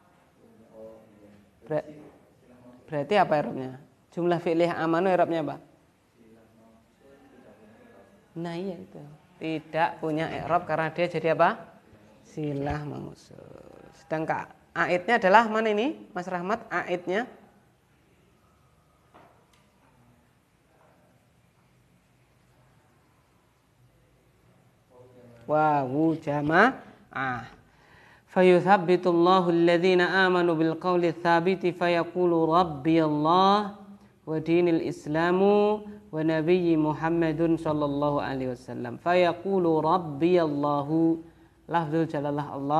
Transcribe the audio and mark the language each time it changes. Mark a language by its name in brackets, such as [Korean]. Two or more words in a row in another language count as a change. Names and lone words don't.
[Indonesian] Berarti apa i'rabnya? Jumlah fi'liyah amanu i'rabnya apa? Nah, iya itu. Tidak punya i'rab karena dia jadi apa? Silah mausul. Sedangkan aidnya adalah mana ini? Mas Rahmat, aidnya wawu jama'ah. [Arabic] فيثبت الله الذين آمنوا بالقول الثابت فيقول ربي الله وديني الإسلام ونبيي محمد صلى الله عليه وسلم. فيقول ربي الله لفظ الجلالة الله.